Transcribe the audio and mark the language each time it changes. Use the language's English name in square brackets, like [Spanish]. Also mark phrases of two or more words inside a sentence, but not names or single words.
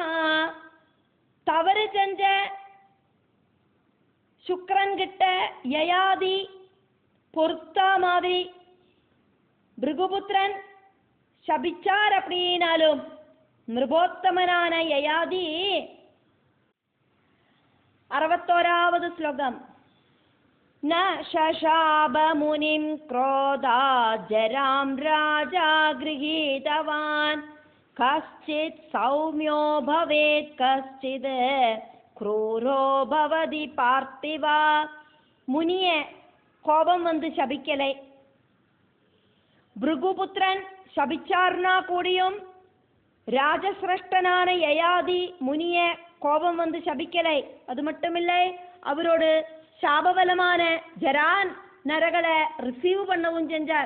[Tamil] தவறு செஞ்ச சுக்ரன் கிட்ட யயாதி பொறுத்தா மாதிரி பிருகுபுத்திரன் சபிச்சார் அப்படின்னாலும் நிருபோத்தமனான யயாதி. 61வது ஸ்லோகம். [Sanskrit] न शशाब मुनिं क्रोधात् जरां राजा गृहीतवान् कश्चित् सौम्यो भवेत् कश्चित् क्रूरो भवति पार्थिवा. [Tamil] முனிய கோபம் வந்து சபிக்கலை. பிருகுபுத்திரன் சபிச்சார்னா கூடியும் ராஜசிரஷ்டனான யயாதி முனிய கோபம் வந்து சபிக்கலை. அது மட்டுமில்லை, அவரோடு சாபபலமான ஜரான் நரகளை ரிசீவ் பண்ணவும் செஞ்சார்.